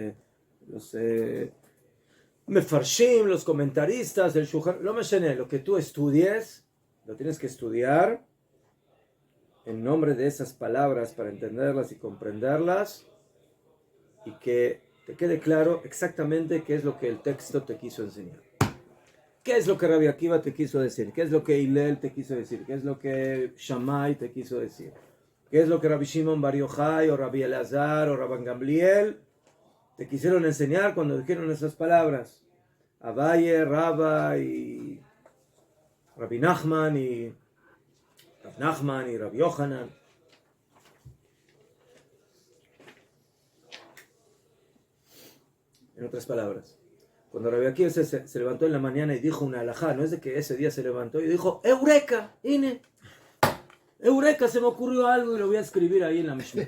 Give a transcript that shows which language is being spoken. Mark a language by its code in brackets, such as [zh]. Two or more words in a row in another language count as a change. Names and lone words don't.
[es] Mefarshim, los comentaristas, el Shulchan, lo que tú estudies, lo tienes que estudiar en nombre de esas palabras para entenderlas y comprenderlas, y que te quede claro exactamente qué es lo que el texto te quiso enseñar. ¿Qué es lo que Rabbi Akiva te quiso decir? ¿Qué es lo que Hillel te quiso decir? ¿Qué es lo que Shammai te quiso decir? ¿Qué es lo que Rabbi Shimon Bar Yochai o Rabbi Elazar o Rabban Gamliel te quisieron enseñar cuando dijeron esas palabras? Abaye, Rabba y Rabbi Nachman y Rav Nachman y Rabbi Yochanan. En otras palabras, cuando Rabbi Akiva se levantó en la mañana y dijo una halajá, no es de que ese día se levantó y dijo, ¡Eureka! ¡Ine! ¡Eureka! Se me ocurrió algo y lo voy a escribir ahí en la Mishnah.